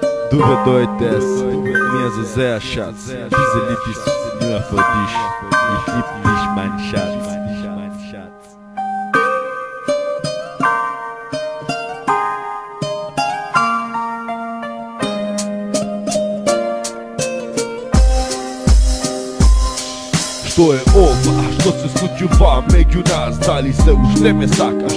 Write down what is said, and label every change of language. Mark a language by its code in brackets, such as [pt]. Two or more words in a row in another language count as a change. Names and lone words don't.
[de] Du bedeutest mir so sehr, Schatz. Diese Liebe ist nur für dich. Ich lieb dich, mein Schatz. [mk] Што е ова? Што се случува меѓу нас? Дали се уште ме сакаш?